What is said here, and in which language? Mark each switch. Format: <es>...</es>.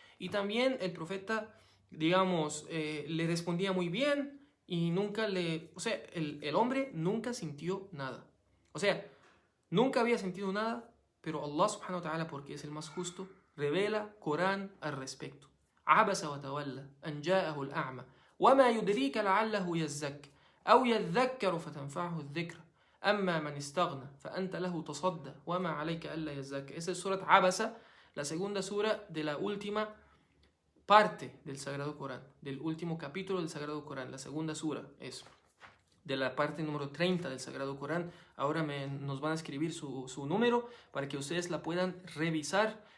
<es>Y también el profeta, digamos, le respondía muy bien, y nunca o sea, el hombre nunca sintió nada. O sea, nunca había sentido nada, pero Allah subhanahu wa ta'ala, porque es el más justo, revela Corán al respecto.</es> <ar>عبس وتولى أن جاءه الأعمى وما يدريك لعله يزكى أو يذكر فتنفعه الذكر أما من استغنى فأنت له تصدى وما عليك ألا يزكى.</ar> <es>Esa es Surat Abasa, la segunda sura de la última parte del Sagrado Corán, del último capítulo del Sagrado Corán. La segunda sura es de la parte número 30 del Sagrado Corán. Ahora nos van a escribir su número para que ustedes la puedan revisar.</es>